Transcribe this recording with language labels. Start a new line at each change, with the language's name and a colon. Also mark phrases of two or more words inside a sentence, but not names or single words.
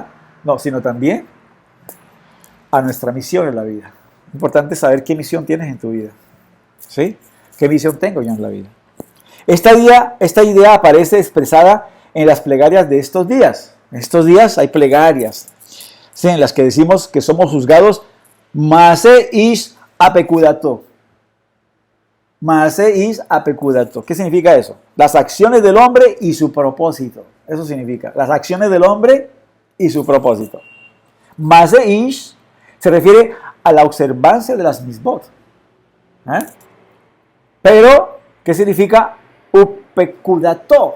Spanish: No, sino también a nuestra misión en la vida. Importante saber qué misión tienes en tu vida. ¿Sí? ¿Qué misión tengo yo en la vida? Esta idea aparece expresada en las plegarias de estos días. En estos días hay plegarias, ¿sí? En las que decimos que somos juzgados
Hebrew: מעשה איש ופקודתו. מעשה איש ופקודתו.
Spanish: ¿Qué significa eso? Las acciones del hombre y su propósito. Eso significa. Las acciones del hombre y su propósito.
Hebrew: מעשה איש
Spanish: se refiere a la observancia de las misbot. Pero, ¿qué significa upekudato?